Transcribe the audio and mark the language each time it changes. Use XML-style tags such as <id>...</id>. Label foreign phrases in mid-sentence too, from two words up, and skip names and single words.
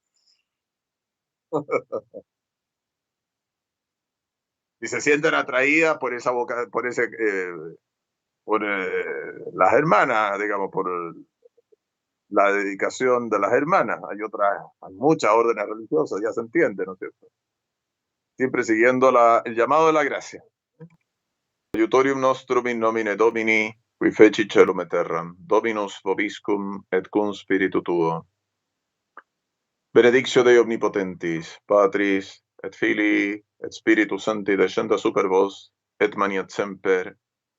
<es>Si se sienten atraídas por esa boca, por las hermanas, digamos, por la dedicación de las hermanas. Hay muchas órdenes religiosas, ya se entiende, ¿no es cierto? Siempre siguiendo el llamado de la gracia.</es> <la>Aiutorium nostrum in nomine Domini, qui feci celum et terram, Dominus vobiscum et cum spiritu tuo. Benedictio Dei omnipotentis, Patris et Filii et Spiritus Sancti descendat super vos, et maniat semper.</la>